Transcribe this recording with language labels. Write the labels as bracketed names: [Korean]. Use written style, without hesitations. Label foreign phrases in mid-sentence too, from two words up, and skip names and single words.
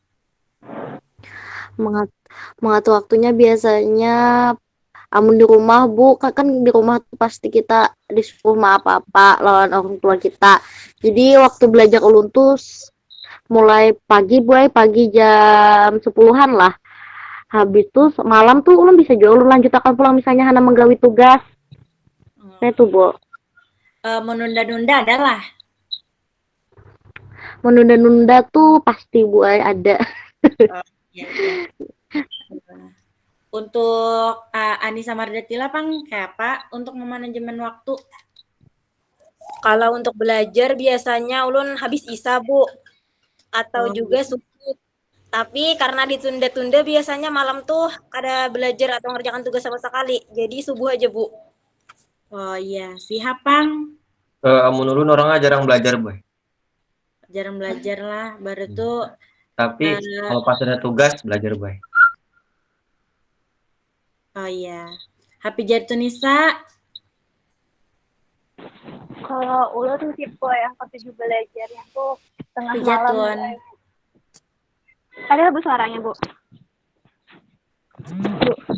[Banjar] Mengatur waktunya biasanya amun di rumah, Bu, kan di rumah tuh pasti kita disuruh sama apa-apa lawan orang tua kita. Jadi waktu belajar ulun tuh mulai pagi, Bu, pagi jam 10-an lah. Habis tuh malam tuh ulun bisa juga ulun lanjut akan pulang misalnya hana menggawi tugas. [Indonesian] Nah itu, Bu. Menunda-nunda adalah Menunda-nunda tuh pasti, Bu, ada. ya, ya. [Banjar] Untuk Anissa Mardatila Pang kayak apa untuk memanajemen waktu? Kalau untuk belajar biasanya ulun habis isa, Bu. [Indonesian] Atau juga subuh. Tapi karena ditunda-tunda biasanya malam tuh ada belajar atau ngerjakan tugas sama sekali. Jadi subuh aja, Bu. [Banjar] Oh iya, siap Pang. Amun ulun orangnya jarang belajar, Boy. [Indonesian] Jarang belajar lah, baru tuh Tapi kalau pas ada tugas belajar, Boy. oh iya. Happy Jatunisa. [Banjar] Kalau ulun tipe yang ketujuh belajarnya tuh tengah [Indonesian] Happy malam. Jatun. Ada Bu suaranya, Bu? Bu.